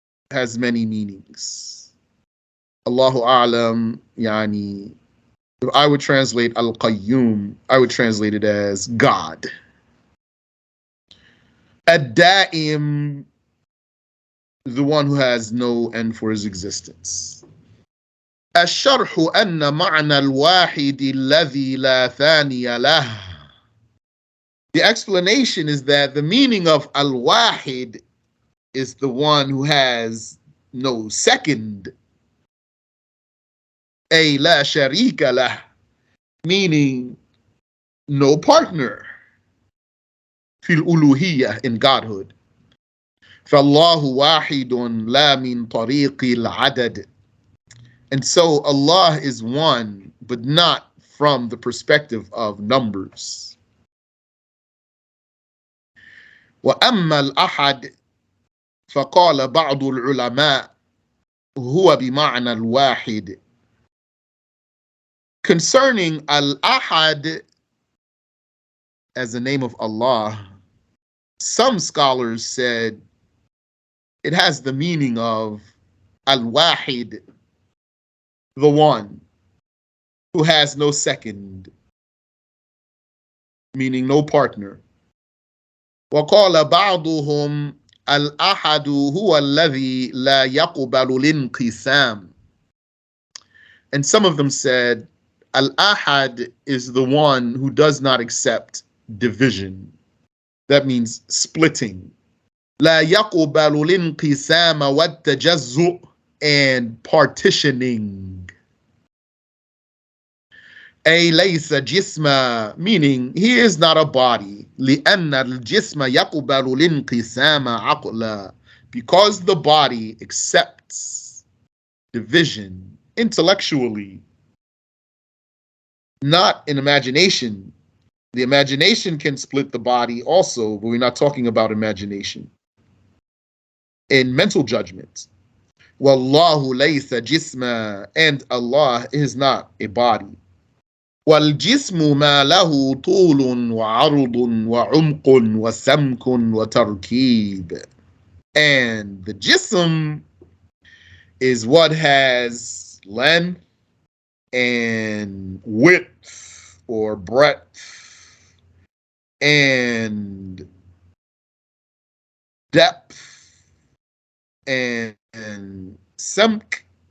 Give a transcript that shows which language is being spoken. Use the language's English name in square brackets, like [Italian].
[English] has many meanings. Allahu A'lam, yani, if I would translate Al-Qayyum, I would translate it as God. Ad-Da'im, the one who has no end for his existence. [Arabic] الشرح أن معنى الواحد الذي لا ثاني له. [English] The explanation is that the meaning of al-wahid is the one who has no second. [Arabic] أي لا شريك له, [English] meaning no partner. [Arabic] في الألوهية, [English] in godhood. [Arabic] فالله واحد لا من طريق العدد. [English] And so Allah is one, but not from the perspective of numbers. [Arabic] وأما الأحد فقال بعض العلماء هو بمعنى الواحد. [English] Concerning Al-Ahad as the name of Allah, some scholars said it has the meaning of Al-Wahid, the one who has no second, meaning no partner. [Arabic] وقال بعضهم الأحد هو الذي لا يقبل الانقسام. [English] And some of them said Al-Ahad is the one who does not accept division. That means splitting. [Arabic] لا يقبل الانقسام والتجزؤ, [English] and partitioning. [Arabic] أي ليس جسما, [English] meaning he is not a body. [Arabic] لأن الجسم يقبل الانقسام عقلا, [English] because the body accepts division intellectually, not in imagination. The imagination can split the body also, but we're not talking about imagination. In mental judgment. [Arabic] Wallahu laysa jisma, [English] and Allah is not a body. [Arabic] والجسم ما له طول وعرض وعمق وسمك وتركيب. [English] And the jism is what has length and width or breadth and depth and samk.